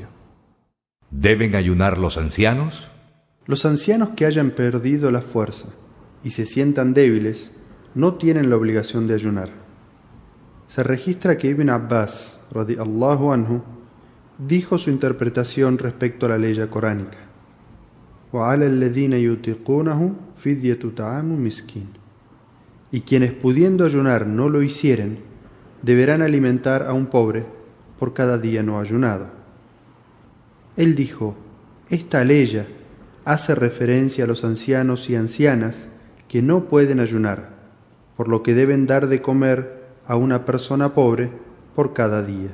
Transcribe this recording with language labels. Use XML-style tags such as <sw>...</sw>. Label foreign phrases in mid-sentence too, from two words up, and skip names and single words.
<es>¿Deben ayunar los ancianos? Los ancianos que hayan perdido la fuerza y se sientan débiles no tienen la obligación de ayunar. Se registra que Ibn Abbas,</es> <ar>رضي الله عنه,</ar> <es>dijo su interpretación respecto a la ley coránica:</es> <ar>وَعَلَى الَّذِينَ يُطِيقُونَهُ فِدْيَةُ طَعَامُ مِسْكِينٍ.</ar> <es>Y quienes pudiendo ayunar no lo hicieren, deberán alimentar a un pobre por cada día no ayunado. Él dijo: esta ley hace referencia a los ancianos y ancianas que no pueden ayunar, por lo que deben dar de comer a una persona pobre por cada día.</es>